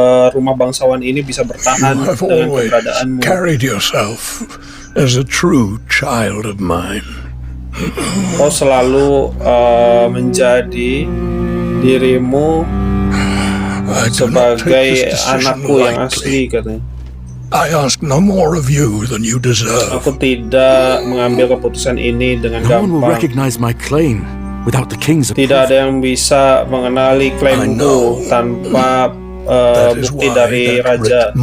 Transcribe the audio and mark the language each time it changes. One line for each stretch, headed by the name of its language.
Indonesian: Rumah bangsawan ini bisa bertahan dengan keberadaanmu.
English: Carried yourself as a true child of mine.
Indonesian: Kau selalu menjadi dirimu sebagai anakku yang asli, katanya.
English: I ask no more of you than you deserve.
Indonesian: Aku tidak mengambil keputusan ini dengan gampang.
English: No one will recognize my claim without the king's approval.
Indonesian: Tidak ada yang bisa mengenali klaimku tanpa bukti dari raja.